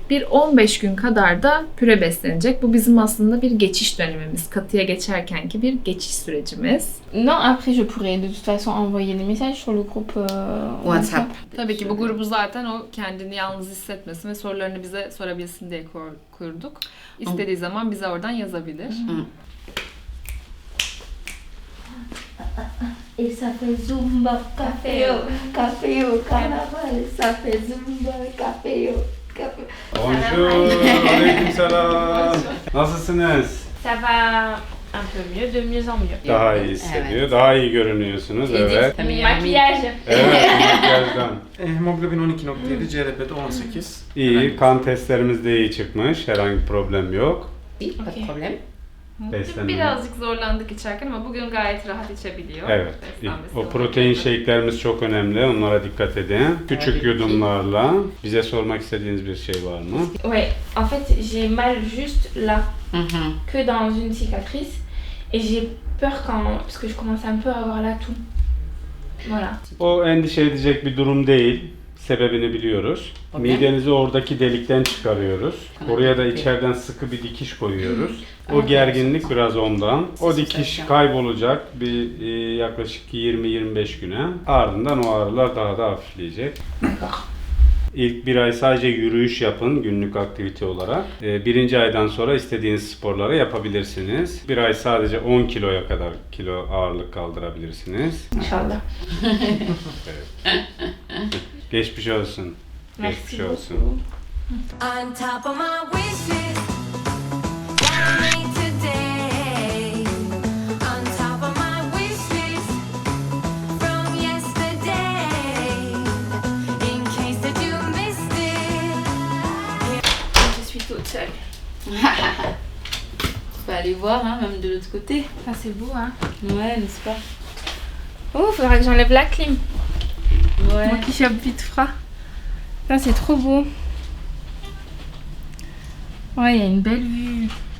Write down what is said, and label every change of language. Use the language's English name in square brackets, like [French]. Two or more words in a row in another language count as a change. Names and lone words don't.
[Turkish] Bir 15 gün kadar da püre beslenecek. Bu bizim aslında bir geçiş dönemimiz. Katıya geçerkenki bir geçiş sürecimiz. [French] Non, après je pourrais de toute façon envoyer des messages sur le groupe WhatsApp. [Turkish] Tabii ki bu grubu zaten o kendini yalnız hissetmesin ve sorularını bize sorabilsin diye kurduk. İstediği zaman bize oradan yazabilir. [French] Et ça fait zumba, café au carnaval. Ça fait zumba, café au. Bonjour, [Turkish] aleykümselam. Nasılsınız? [French] Ça va un peu mieux, de mieux en mieux. [Turkish] Daha iyi hissediyor, daha iyi görünüyorsunuz. Evet. [French] Maquillage. [Turkish] Evet, makyajdan. Hemoglobin 12.7, CRP'de 18. İyi, kan testlerimiz de iyi çıkmış. Herhangi bir problem yok. [French] Pas de problème. [Turkish] Beslenme. Birazcık zorlandık içerken ama bugün gayet rahat içebiliyor. Evet. Beslenmesi O olarak. protein shake'lerimiz çok önemli. Onlara dikkat edin. Küçük yudumlarla. Bize sormak istediğiniz bir şey var mı? [French] Ouais, en fait j'ai mal juste là, que dans une cicatrice. Et j'ai peur parce que je commence un peu à avoir la toux. Voilà. [Turkish] O endişe edecek bir durum değil. Sebebini biliyoruz. Midenizi oradaki delikten çıkarıyoruz. Oraya da içeriden sıkı bir dikiş koyuyoruz. O gerginlik biraz ondan. O dikiş kaybolacak bir yaklaşık 20-25 güne. Ardından o ağrılar daha da hafifleyecek. İlk bir ay sadece yürüyüş yapın günlük aktivite olarak. Birinci aydan sonra istediğiniz sporları yapabilirsiniz. Bir ay sadece 10 kiloya kadar ağırlık kaldırabilirsiniz. [Arabic] Inch'Allah. [Turkish] Geçmiş olsun. Geçmiş olsun. [English] on top of my wish list that I made today. On top of my wish list from yesterday. In case that you missed it. [French] Je suis toute seule. On peut aller voir, hein, même de l'autre côté. Ça c'est beau, hein. Ouais, n'est-ce pas? Oh, faudra que j'enlève la clim. Ouais. Moi qui chope vite froid. Ça c'est trop beau. Ouais, il y a une belle vue.